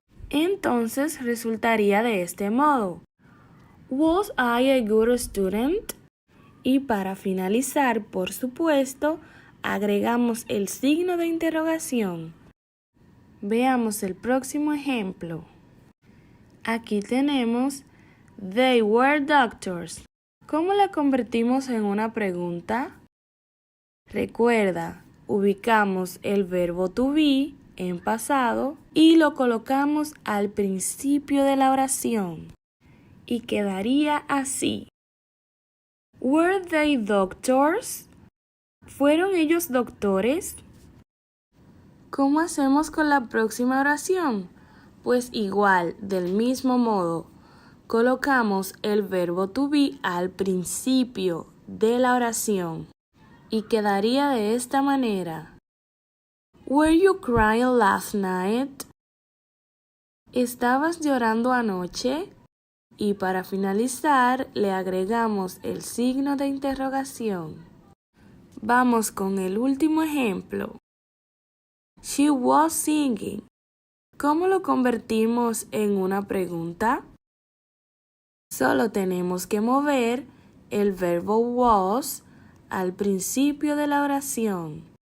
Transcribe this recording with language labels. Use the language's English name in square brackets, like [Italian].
[Spanish] Entonces resultaría de este modo. [English] Was I a good student? [Spanish] Y para finalizar, por supuesto, agregamos el signo de interrogación. Veamos el próximo ejemplo. Aquí tenemos [English] They were doctors. [Spanish] ¿Cómo la convertimos en una pregunta? Recuerda, ubicamos el verbo to be en pasado y lo colocamos al principio de la oración. Y quedaría así. [English] Were they doctors? [Spanish] ¿Fueron ellos doctores? ¿Cómo hacemos con la próxima oración? Pues igual, del mismo modo, colocamos el verbo to be al principio de la oración y quedaría de esta manera. [English] Were you crying last night? [Spanish] ¿Estabas llorando anoche? Y para finalizar, le agregamos el signo de interrogación. Vamos con el último ejemplo. [English] She was singing. [Spanish] ¿Cómo lo convertimos en una pregunta? Solo tenemos que mover el verbo was al principio de la oración.